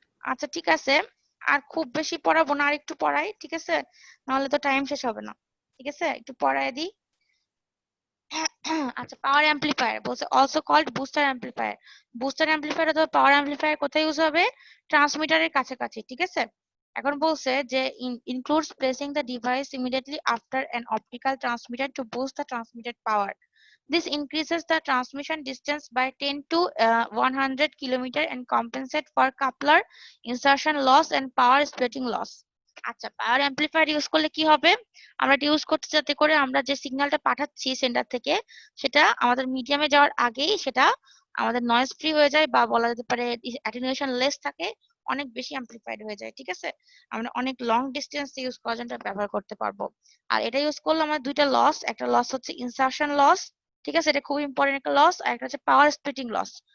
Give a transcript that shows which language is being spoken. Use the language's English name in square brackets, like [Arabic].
[Bangla] আচ্ছা ঠিক আছে, আর খুব বেশি পড়াবো না, আর একটু পড়াই, ঠিক আছে? নাহলে তো টাইম শেষ হবে না, ঠিক আছে? একটু পড়ায় দিই। আচ্ছা, পাওয়ার অ্যাম্পলিফায়ার বলছে also called booster amplifier. Booster amplifier অথবা পাওয়ার অ্যাম্পলিফায়ার কোথায় ইউজ হবে? ট্রান্সমিটারের কাছাকাছি, ঠিক আছে? এখন বলছে যে [English] includes placing the device immediately after an optical transmitter to boost the transmitted power. This increases the transmission distance by 10 to 100 kilometer and compensate for coupler insertion loss and power splitting loss. [Bangla] আচ্ছা, পাওয়ার amplifier use করলে কি হবে? আমরা এটা use করতে, যাতে করে আমরা যে সিগন্যালটা পাঠাচ্ছি সেন্টার থেকে, সেটা আমাদের মিডিয়ামে যাওয়ার আগেই সেটা আমাদের নয়েজ ফ্রি হয়ে যায়, বা বলা যেতে পারে অ্যাটেনুয়েশন লেস থাকে, অনেক বেশি অ্যাম্পলিফাইড হয়ে যায়, ঠিক আছে? আমরা অনেক লং ডিস্টেন্স ইউজ করার জন্য এটা ব্যবহার করতে পারবো। আর এটা ইউজ করলে আমার দুইটা লস, একটা লস হচ্ছে ইনসার্শন লস, ঠিক আছে, এটা খুব ইম্পর্টেন্ট একটা লস, আর একটা হচ্ছে পাওয়ার স্প্লিটিং লস।